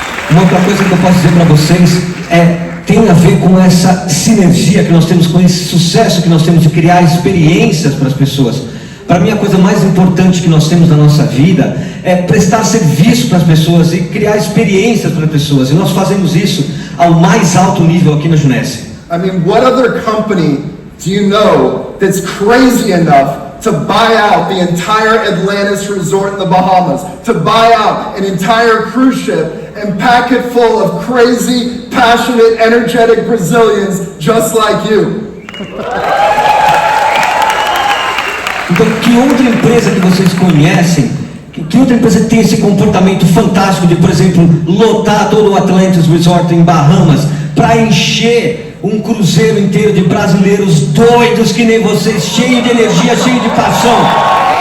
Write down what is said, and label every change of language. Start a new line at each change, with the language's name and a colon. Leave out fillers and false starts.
Portuguese: Uma outra coisa que eu posso dizer para vocês tem a ver com essa sinergia que nós temos, com esse sucesso que nós temos de criar experiências para as pessoas. Para mim, a coisa mais importante que nós temos na nossa vida é prestar serviço para as pessoas e criar experiências para as pessoas. E nós fazemos isso ao mais alto nível aqui na Jeunesse.
English: I mean, what other company do you know that's crazy enough to buy out the entire Atlantis resort in the Bahamas, to buy out an entire cruise ship and pack it full of crazy, passionate, energetic Brazilians just like you?
Portuguese: que outra empresa que vocês conhecem, que outra empresa tem esse comportamento fantástico de, por exemplo, lotar todo o Atlantis Resort em Bahamas para encher um cruzeiro inteiro de brasileiros doidos que nem vocês, cheio de energia, cheio de paixão?